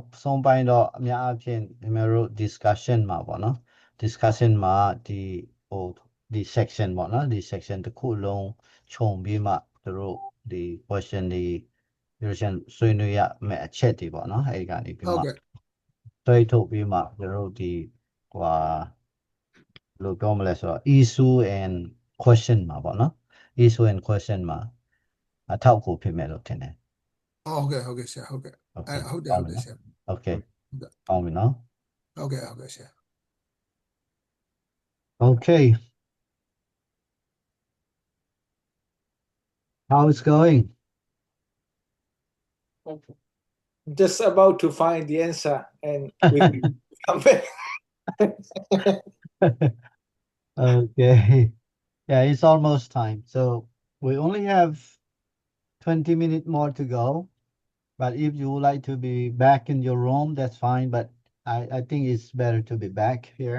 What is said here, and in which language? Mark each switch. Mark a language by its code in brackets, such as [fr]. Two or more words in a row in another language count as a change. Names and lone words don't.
[my] အဲ့ဒီနောက်ဆုံးပိုင်းတော့အများအပြားဒီမျိုး discussion မှာပေါ့နော် discussion မှာဒီ section ပေါ့နော်ဒီ section တစ်ခုလုံးခြုံပြီးမှသူတို့ဒီ question တွေဆွေးနွေးရမယ့်အချက်တွေပေါ့နော်အဲဒီကနေပြီး ဟုတ် မှ ကဲ့ တွဲထုတ်ပြီးမှသူတို့ဒီဟိုလို့ပြောမလဲဆိုတော့ [en] issue and question [my] မှာပေါ့နော် [en] issue and question [my] မှာအထောက်အကူဖြစ်မယ်လို့ထင်တယ် ဟုတ်ကဲ့ဆရာဟုတ်ကဲ့ Okay ဟုတ်တယ်ဆရာ Okay ဟုတ်ကဲ့ ကောင်းပြီနော် ဟုတ်ကဲ့ဆရာ [en] Okay how is going Just about to find the answer and we come back. Okay yeah it's almost time so we only have 20 minutes more to go but if you would like to be back in your room that's fine but I think it's better to be back here